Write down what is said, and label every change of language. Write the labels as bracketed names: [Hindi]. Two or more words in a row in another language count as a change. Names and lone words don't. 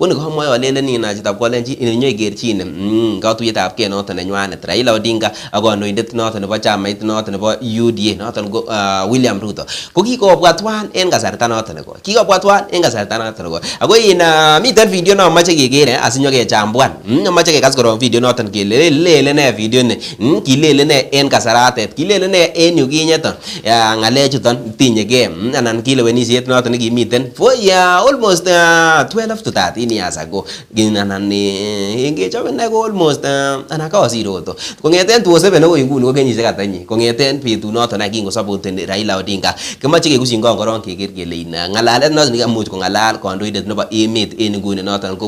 [Kalenjin] nikamwae alelen chitab kolenjin inyoikerchin katuyetab kei noton nenywanet Raila Odinga ak kandoindet noton nebo chamait noton nebo UDA noton ko William Ruto ko kikobwa twan en kasarta noton neko ako miten video no mache kekere asinyokechambuan mache kekas korong video noton kele lele ne video ni kilele ne en kasaratet kilele ne en yu kinyeton ngalechuton tinyegei anan kilewenisiet noton nekimiten [English] for almost 12 to 13 years ago [Kalenjin] anan ngechobe ne ko almost anan kasir oto kongeten 2007 akoi nguni ko kenyisiek ata inye kongeten betut noton kingosapoteni Raila Odinga kemoche kekushin korong keker kele ngalalet noton nekamuch kongalal kandoindet nebo emet en nguni noton ko